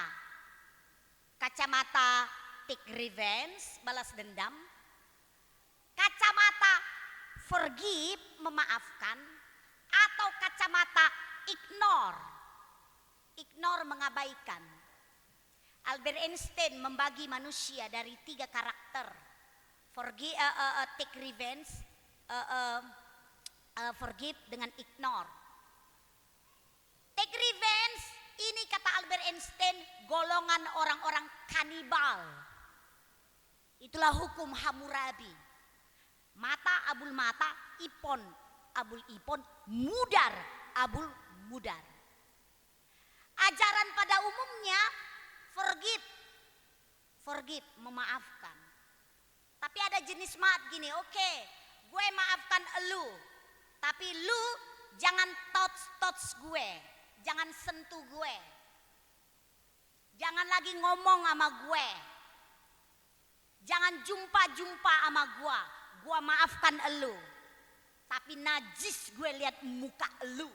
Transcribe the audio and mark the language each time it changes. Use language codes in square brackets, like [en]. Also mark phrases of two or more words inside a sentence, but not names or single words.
[id] Kacamata [en] take revenge, [id] balas dendam. Kacamata forgive, memaafkan. Atau kacamata ignore. Ignore, mengabaikan. Albert Einstein membagi manusia dari 3 karakter. [en] Forgive, take revenge, forgive dengan ignore. Take revenge [id] ini kata Albert Einstein golongan orang-orang kanibal. Itulah hukum Hammurabi. Mata abul mata, ipon abul ipon, mudar abul mudar. Ajaran pada umumnya forgive, memaafkan. Tapi ada jenis maaf gini, oke, gue maafkan elu, tapi lu jangan touch gue, jangan sentuh gue, jangan lagi ngomong sama gue, jangan jumpa sama gue maafkan elu, tapi najis gue lihat muka elu.